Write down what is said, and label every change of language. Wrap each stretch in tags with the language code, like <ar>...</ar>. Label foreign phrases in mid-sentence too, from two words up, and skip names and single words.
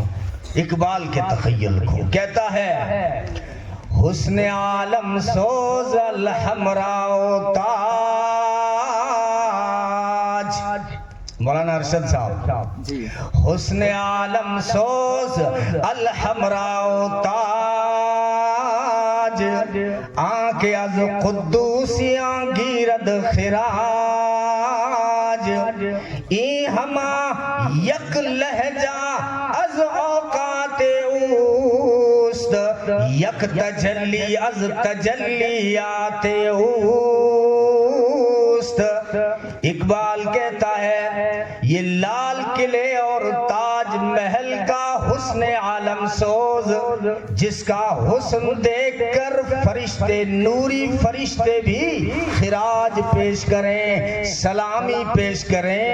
<ur>اقبال کے تخیل کو کہتا ہے,</ur> <fa>حسن عالم سوز الحمراء تاج. مولانا ارشد صاحب, حسن عالم سوز الحمراء تاج, آنکھ از قدوسی گوید خراج ای ہما یک لہجہ از اوقات اوست یک تجلی از تجلیات اوست.</fa> <ur>اقبال کہتا ہے یہ لال قلعے اور تاج محل کا</ur> <fa>حسن عالم سوز</fa> <ur>جس کا حسن دیکھ کر فرشتے نوری فرشتے بھی خراج پیش کریں سلامی پیش کریں.</ur>